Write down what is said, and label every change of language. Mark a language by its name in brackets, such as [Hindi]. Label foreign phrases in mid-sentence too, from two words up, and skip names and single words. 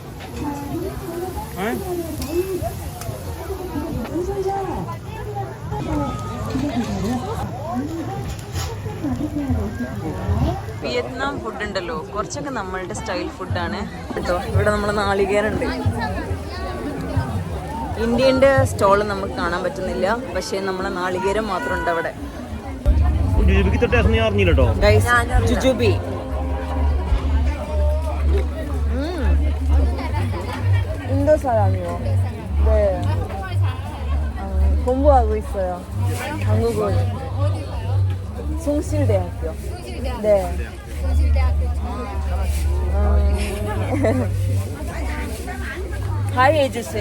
[Malayalam] വിയറ്റ്നാം ഫുഡ് ഉണ്ടല്ലോ, കുറച്ചൊക്കെ നമ്മളുടെ [English] style food [Malayalam] കേട്ടോ. ഇവിടെ നമ്മൾ നാളികേരുണ്ട്. ഇന്ത്യൻ്റെ സ്റ്റോള് നമുക്ക് കാണാൻ പറ്റുന്നില്ല, പക്ഷേ നമ്മളെ നാളികേരം മാത്രം ഉണ്ട് അവിടെ. [Korean] ജുജുബി 인도 사람이요. 네. 공부하고 있어요. 한국은 숭실대학교. 네. 하이 해주세요.